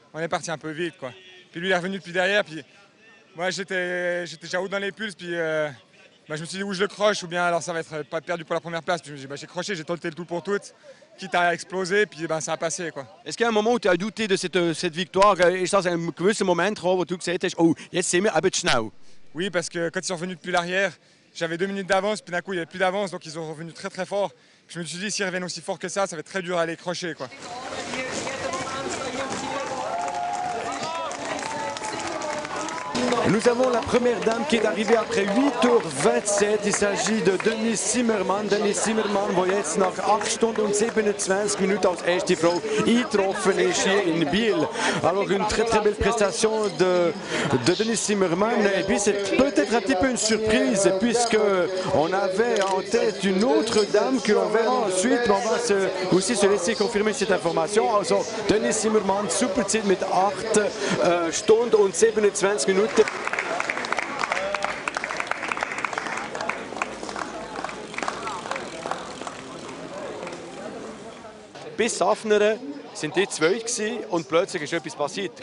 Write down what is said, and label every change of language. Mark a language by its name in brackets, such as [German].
[French] On est parti un peu vite, quoi. Puis lui, il est revenu depuis derrière, puis moi, j'étais déjà haut dans les pulses, puis je me suis dit où je le croche, ou bien alors ça va être pas perdu pour la première place. Puis je me suis dit, j'ai croché, j'ai tenté le tout pour tout, quitte à exploser, puis ça a passé, quoi. Est-ce qu'il y a un moment où tu as douté de cette victoire? [German] Is dat een gewisse moment wo tu gezegd hast, oh, jetzt sind wir ein bisschen schnell? [French] Oui, parce que quand ils sont revenus depuis l'arrière, j'avais 2 minutes d'avance, puis d'un coup, il n'y avait plus d'avance, donc ils sont revenus très très fort. Je me suis dit, s'ils reviennent aussi fort que ça va être très dur à les crocher, quoi. Nous avons la première dame qui est arrivée après 8h27. Il s'agit de Denise Zimmermann. [German] Denise Zimmermann, die jetzt nach 8 Stunden und 27 Minuten als erste Frau eingetroffen ist hier in Biel. [French] Alors une très très belle prestation de Denise Zimmermann. Et puis c'est peut-être un petit peu une surprise puisque on avait en tête une autre dame que l'on verra ensuite. Mais on va aussi se laisser confirmer cette information. [German] Also Denise Zimmermann, super Zeit mit 8 Stunden und 27 Minuten. Bis Safneren sind die zwei und plötzlich ist etwas passiert.